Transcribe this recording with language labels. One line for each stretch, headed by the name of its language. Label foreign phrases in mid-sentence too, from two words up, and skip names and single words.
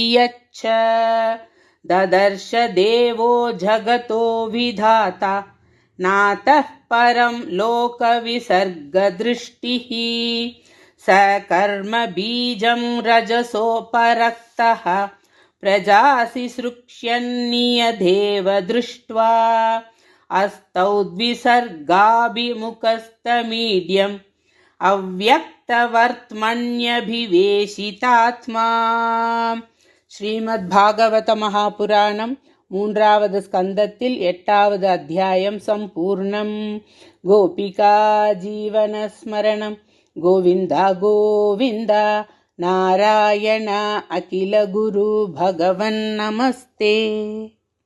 Sanskrit: वियच्छ ददर्श देवो जगतो विधाता नातः परं लोकविसर्गदृष्टिः स कर्म बीजं रजसोपरक्तः प्रजासि सृक्ष्यन्नियदेव दृष्ट्वा अस्तौ द्विसर्गाभिमुखस्तमीड्यम् अव्यक्तवर्त्मन्यभिवेशितात्मा.
Tamil: ஸ்ரீமத்பாகவத மகாபுராணம் 3வது ஸ்கந்தத்தில் 8வது அத்தியாயம் சம்பூர்ணம்.
Sanskrit: गोपिका जीवनस्मरणं गोविन्दा गोविन्दा नारायण अखिल गुरु भगवन् नमस्ते.